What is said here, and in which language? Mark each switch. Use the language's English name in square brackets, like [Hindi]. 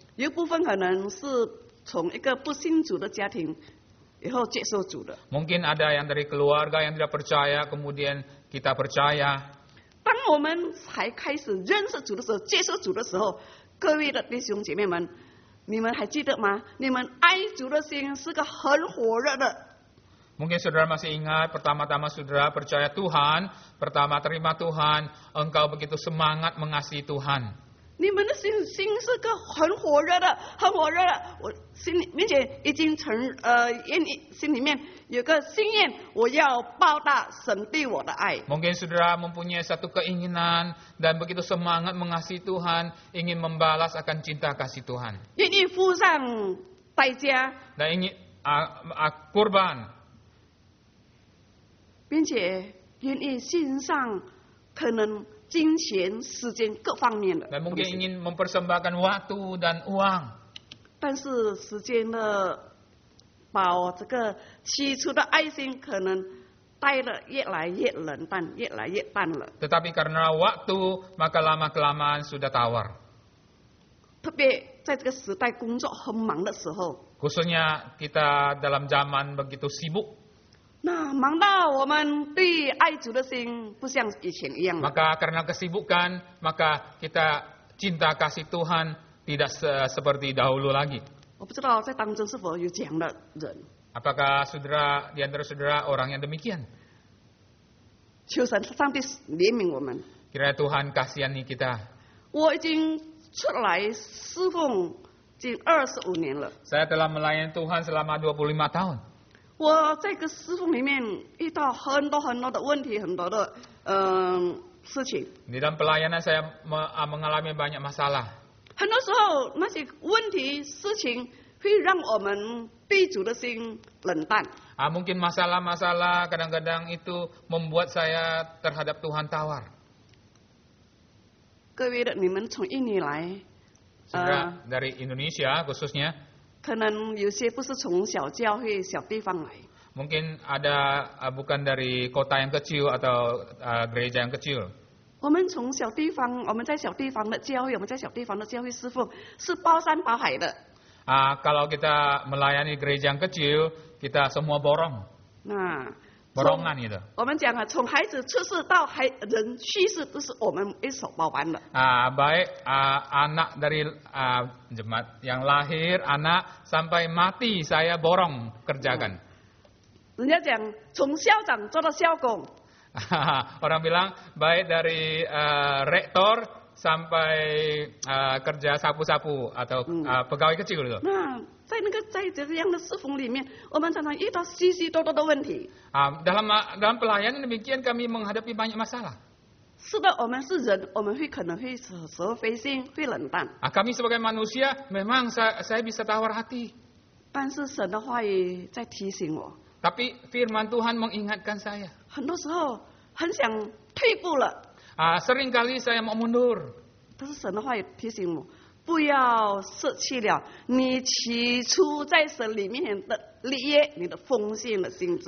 [Chinese] 有部分可能是从一个不信主的家庭以后接受主的。 [Indonesian] Mungkin ada yang dari keluarga yang tidak percaya, kemudian kita percaya. [Chinese] 当我们才开始认识主的时候，接受主的时候，各位的弟兄姐妹们，你们还记得吗？你们爱主的心是个很火热的。 [Indonesian] Mungkin saudara masih ingat, pertama-tama saudara percaya Tuhan, pertama terima Tuhan, engkau begitu semangat mengasihi Tuhan. [Chinese] 你们的心是个很火热的，很火热的。我心里面前已经心里面有个心愿，我要报答神对我的爱。 [Indonesian] Mungkin saudara mempunyai satu keinginan dan begitu semangat mengasihi Tuhan, ingin membalas akan cinta kasih Tuhan. [Chinese] 愿意付上代价， [Indonesian] Dan ingin kurban, [Chinese] 并且愿意献上可能金钱、时间各方面的 [Indonesian] dan [Chinese] 东 [Indonesian] mungkin [Chinese] 西。 [Indonesian] ingin mempersembahkan waktu dan uang. [Chinese] 但是时间的把这个起初的爱心可能待得越来越冷淡，越来越淡了。 [Indonesian] Tetapi karena waktu, maka lama-kelamaan sudah tawar. [Chinese] 特别在这个时代工作很忙的时候， [Indonesian] Khususnya kita dalam zaman begitu sibuk. [Chinese] 那忙到我们对爱主的心不像以前一样了。 [Indonesian] Maka karena kesibukan, maka kita cinta kasih Tuhan tidak seperti dahulu lagi. [Chinese] 我不知道在当中是否有这样的人。 [Indonesian] Apakah saudara di antara saudara orang yang demikian? [Chinese] 求神上帝怜悯我们。 [Indonesian] Kiranya Tuhan kasihani kita. [Chinese] 我已经出来侍奉近25年了。 [Indonesian] Saya telah melayani Tuhan selama 25 tahun. [Chinese] 我在这个侍奉里面遇到很多的问题，很多的事情。 [Indonesian] Di dalam pelayanan saya mengalami banyak masalah. [Chinese] 很多时候那些问题事情会让我们对主的心冷淡。 [Indonesian] Mungkin masalah-masalah kadang-kadang itu membuat saya terhadap Tuhan tawar. [Chinese] 各位的，你们从印尼来， [Indonesian] Saudara dari Indonesia khususnya, [Chinese] 可能有些不是从小教会、小地方来。 [Indonesian] mungkin ada bukan dari kota yang kecil atau gereja yang kecil. [Chinese] 我们从小地方，我们在小地方的教会，我们在小地方的教会侍奉，是包山包海的。 [Indonesian] Kalau kita melayani gereja yang kecil, kita semua borong. 那 Borongan gitu. [Chinese] 我们讲啊，从孩子出世到人去世，都是我们一手包办的。 [Indonesian] Baik anak dari jemaat yang lahir, anak sampai mati saya borong kerjakan. [Chinese] 人家讲从校长做到校工， [Indonesian] Orang bilang baik dari rektor sampai kerja sapu-sapu atau pegawai kecil gitu. [Chinese] 那在这样的侍奉里面，我们常常遇到许许多多的问题。 [Indonesian] Dalam pelayanan demikian kami menghadapi banyak masalah. [Chinese] 是的，我们是人，我们可能会蛇非心，会冷淡。 [Indonesian] Kami sebagai manusia memang saya bisa tawar hati. [Chinese] 但是神的话语在提醒我， [Indonesian] Tapi firman Tuhan mengingatkan saya. [Chinese] 很多时候很想退步了， [Indonesian] Seringkali saya mau mundur. [Chinese] 但是神的话语提醒我，不要舍弃了你起初在神里面的立业，你的奉献的心志。